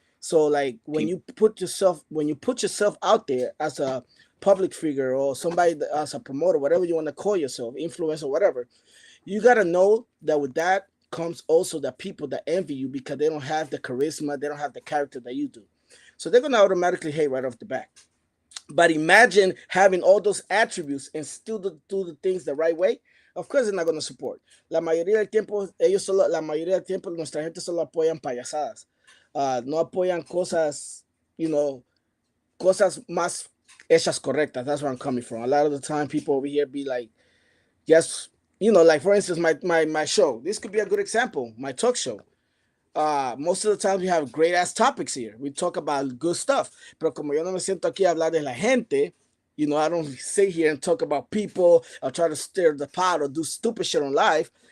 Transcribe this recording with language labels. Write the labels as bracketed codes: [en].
[en] So, like when you put yourself out there as a public figure or somebody as a promoter, whatever you want to call yourself, influencer, whatever, you gotta know that with that comes also the people that envy you because they don't have the charisma, they don't have the character that you do. So they're gonna automatically hate right off the bat. But imagine having all those attributes and still do the things the right way. Of course, they're not going to support. [es] La mayoría del tiempo, la mayoría del tiempo, nuestra gente solo apoyan payasadas. no apoyan cosas, [en] you know, [es] cosas más hechas correctas. [en] That's where I'm coming from. A lot of the time, people over here be like, yes, like for instance, my show. This could be a good example. My talk show. Most of the time we have great ass topics here. We talk about good stuff. [es] Pero como yo no me siento aquí a hablar de la gente, [en] I don't sit here and talk about people or try to stir the pot or do stupid shit on live.